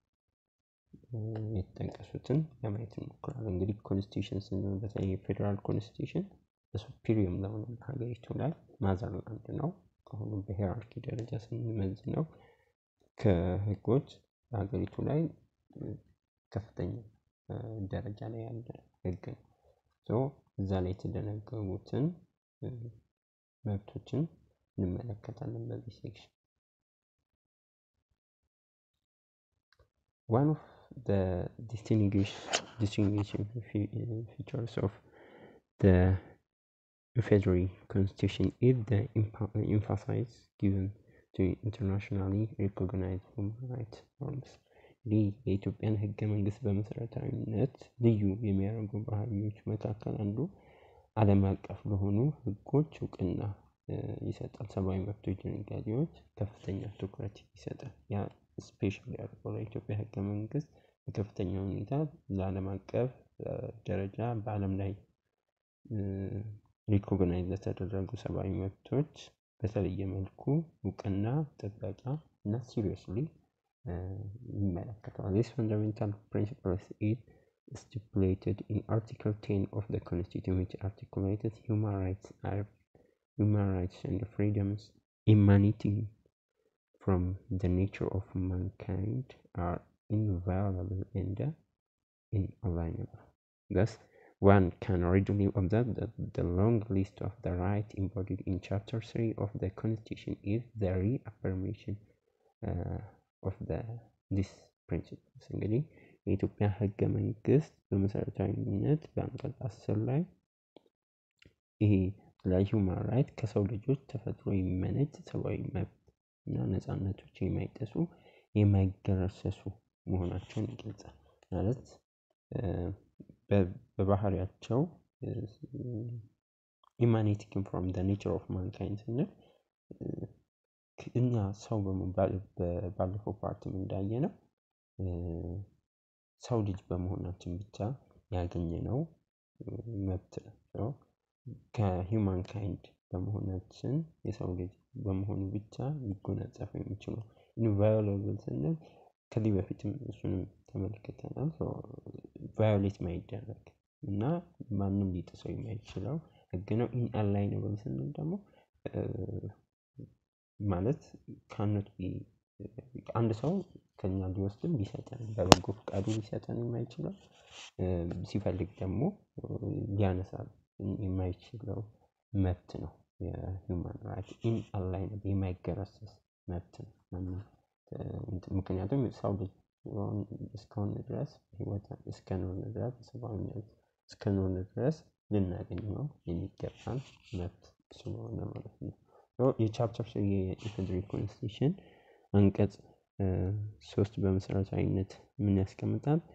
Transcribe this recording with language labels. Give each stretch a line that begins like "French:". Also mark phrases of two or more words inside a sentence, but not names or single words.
Amharic: የተጠቀሱትን ለማየት እንሞክራለን። እንግዲህ ኮንስቲቱሽን ስንል በተለይ
English: federal constitution
Amharic: በሱፕሪየም ለሆነ ሀገሪቱ ላይ ማዘርላንድ ነው። ከሁሉም በሂራርኪ ደረጃ ስንመዝነው ከህጎች ሀገሪቱ ላይ ከፍተኛ ደረጃ ላይ ያለ ህግ ነው። እዛ ላይ የተደነገጉትን መብቶችን እንመለከታለን በዚህ ሴክሽን።
English: One of the distinguishing features of the Federal Constitution is the emphasis given to internationally recognized human rights norms.
Amharic: የኢትዮጵያን ህገ መንግስት በመሰረታዊነት ልዩ የሚያደርጉ ባህሪዎች መካከል አንዱ ዓለም አቀፍ ለሆኑ ህጎች እውቅና ይሰጣል። ሰብአዊ መብቶች ድንጋጌዎች ከፍተኛ ትኩረት ይሰጣል። ያ ስፔሻሊ ያደርገው ለኢትዮጵያ ህገ መንግስት በከፍተኛ ሁኔታ ለዓለም አቀፍ ደረጃ በዓለም ላይ ሪኮግናይዝ የተደረጉ ሰብአዊ መብቶች በተለየ መልኩ እውቅና ጥበቃ እና ሲሪየስሊ ይመለከታል።
English: This fundamental principle is stipulated in Article 10 of the Constitution, which articulates human rights and freedoms emanating from the nature of mankind are inviolable and inalienable. Thus, one can readily observe that the long list of the rights embodied in Chapter 3 of the Constitution is the reaffirmation of this principles.
Amharic: እንግዲህ የኢትዮጵያ ህገ መንግስት በመሰረታዊነት በአንቀጽ 10 ላይ ይሄ ለሂውማን ራይት ከሰው ልጆች ተፈጥሮ የሚመነጭ ሰብአዊ መብት እና ነፃነቶች የማይጠሱ የማይገረሰሱ መሆናቸውን ይገልጻል። ማለት በባህሪያቸው
English: emanating from the nature of mankind
Amharic: ስንል እኛ ሰው ባለፈው ፓርትም እንዳየነው ሰው ልጅ በመሆናችን ብቻ ያገኘነው መብት ነው። ከሂውማን ካይንድ በመሆናችን የሰው ልጅ በመሆኑ ብቻ ሊጎናጸፍ የሚችለው inviolable ስንል ከዚህ በፊትም እሱንም ተመልክተናል። ቫዮሌት ማይደረግ እና ማንም ሊጥሰው የማይችለው ህግ ነው። inalienable ስንል ደግሞ ማለት
English: cannot be
Amharic: አንድ ሰው ከኛ ሊወስድም ሊሰጠን በበጎ ፈቃዱ ሊሰጠን የማይችለው ሲፈልግ ደግሞ ሊያነሳ የማይችለው መብት ነው። የሂውማን ራይት inalienable የማይገረሰስ መብት ነው። ምክንያቱም ሰው ልጅ እስከሆነ ድረስ ህይወት እስከኖርን ድረስ ሰብአዊነት እስከኖርን ድረስ ልናገኘው የሚገባን መብት ስለሆነ ማለት ነው። የቻፕተር 3 የፌደራል ኮንስቲቱሽን አንቀጽ 3 በመሰረታዊነት ምን ያስቀምጣል?